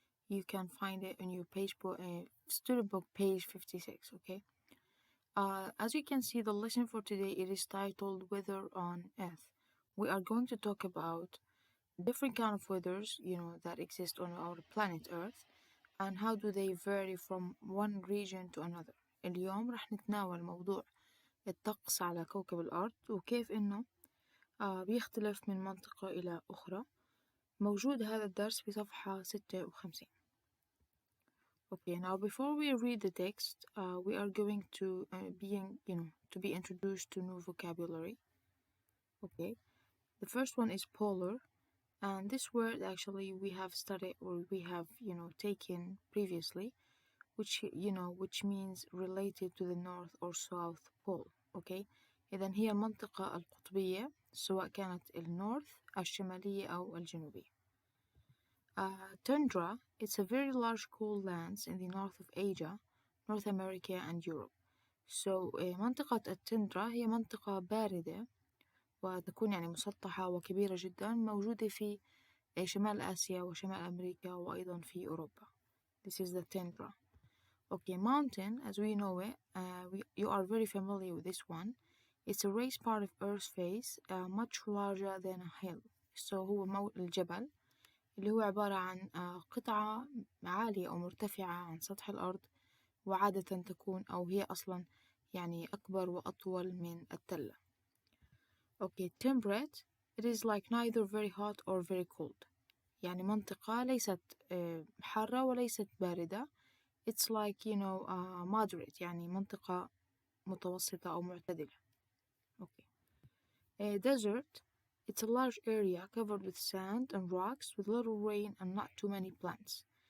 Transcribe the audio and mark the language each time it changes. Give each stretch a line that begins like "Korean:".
English: You can find it on your student book, page 56, okay? As you can see, the lesson for today, it is titled Weather on Earth. We are going to talk about different kind of weathers, that exist on our planet Earth, and how do they vary from one region to another.
Arabic: اليوم رح نتناول موضوع الطقس على كوكب الأرض وكيف إنه بيختلف من منطقة إلى أخرى. موجود هذا الدرس في صفحة 56.
English: Okay, now before we read the text, we are going to be introduced to new vocabulary. Okay, the first one is polar, and this word actually we have studied or we have taken previously, which means related to the north or south pole.
Arabic: Okay, إذا هي المنطقة القطبية سواء كانت النورث الشمالية أو الجنوبية.
English: Tundra, it's a very large cool lands in the north of Asia, North America and Europe.
Arabic: So منطقة التندرا هي منطقة باردة وتكون يعني مسطحة وكبيرة جدا موجودة في شمال آسيا وشمال أمريكا وأيضا في أوروبا.
English: This is the tundra. Okay, mountain, as we know it, you are very familiar with this one. It's a raised part of Earth's face, much larger than a hill.
Arabic: So هو الجبل اللي هو عبارة عن قطعة عالية أو مرتفعة عن سطح الأرض، وعادة تكون أو هي أصلا يعني أكبر وأطول من التلة.
English: Okay, temperate, it is like neither very hot or very cold.
Arabic: يعني منطقة ليست حارة وليست باردة.
English: It's like moderate،
Arabic: يعني منطقة متوسطة أو معتدلة.
English: Okay. Desert, it's a large area covered with sand and rocks with little rain and not too many plants.